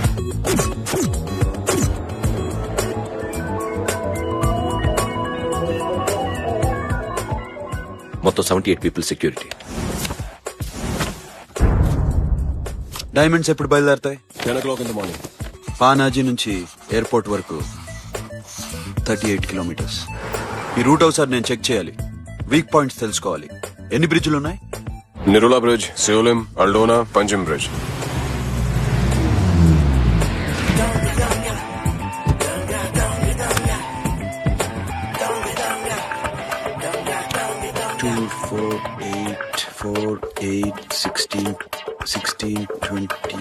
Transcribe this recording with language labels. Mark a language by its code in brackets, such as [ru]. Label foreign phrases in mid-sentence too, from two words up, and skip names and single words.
[te] మొత్తం 78 [en] people security. [te] డైమండ్స్ ఎప్పుడు బయలుదేరతాయి? [en] 10 o'clock in the morning. [te] పానాజీ నుంచి ఎయిర్పోర్ట్ వరకు 38 కిలోమీటర్స్. ఈ రూట్ ఒకసారి నేను చెక్ చేయాలి, [en] weak points [te] తెలుసుకోవాలి. ఎన్ని బ్రిడ్జ్లు ఉన్నాయి? Nirula Bridge, Seolim, Aldona, Panjim Bridge. [en] Two, 4, 8, 4, 8, 16, 16, 20.